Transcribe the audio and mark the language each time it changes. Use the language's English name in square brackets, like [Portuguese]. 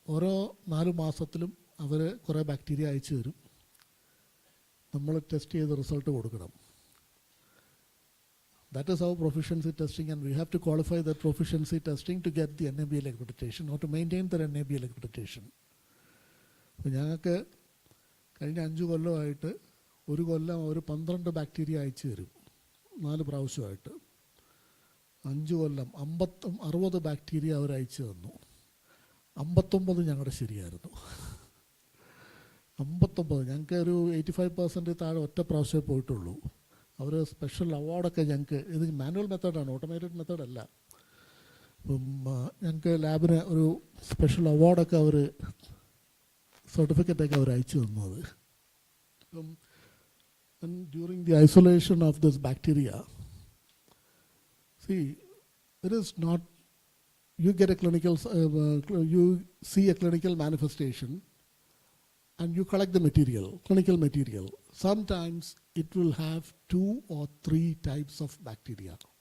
[Malayalam] ഓരോ 4 മാസത്തിലും അവർ കുറേ ബാക്ടീരിയ അയച്ചു തരും. നമ്മൾ ടെസ്റ്റ് ചെയ്ത് റിസൾട്ട് കൊടുക്കണം. [English] That is our proficiency testing, and we have to qualify that proficiency testing to get the NABL accreditation or to maintain the NABL accreditation. [Malayalam] അപ്പോൾ ഞങ്ങൾക്ക് കഴിഞ്ഞ 5 കൊല്ലമായിട്ട് ഒരു കൊല്ലം ഒരു 12 ബാക്ടീരിയ അയച്ചു തരും. 4 പ്രാവശ്യമായിട്ട് 5 കൊല്ലം 60 ബാക്ടീരിയ അവർ അയച്ചു തന്നു. 59 ഞങ്ങളുടെ ശരിയായിരുന്നു. 59 ഞങ്ങൾക്ക് ഒരു 85% താഴെ ഒറ്റ പ്രാവശ്യമേ പോയിട്ടുള്ളൂ. അവർ സ്പെഷ്യൽ അവാർഡൊക്കെ ഞങ്ങൾക്ക്, ഇത് മാനുവൽ മെത്തേഡാണ്, ഓട്ടോമേറ്റഡ് മെത്തേഡല്ല. അപ്പം ഞങ്ങൾക്ക് ലാബിന് ഒരു സ്പെഷ്യൽ അവാർഡൊക്കെ അവർ സർട്ടിഫിക്കറ്റൊക്കെ അവർ അയച്ചു തന്നത്. [English] അപ്പം and during the isolation of this bacteria, see, it is not, you get a clinical, you see a clinical manifestation, and you collect the material, clinical material, sometimes it will have 2 or 3 types of bacteria.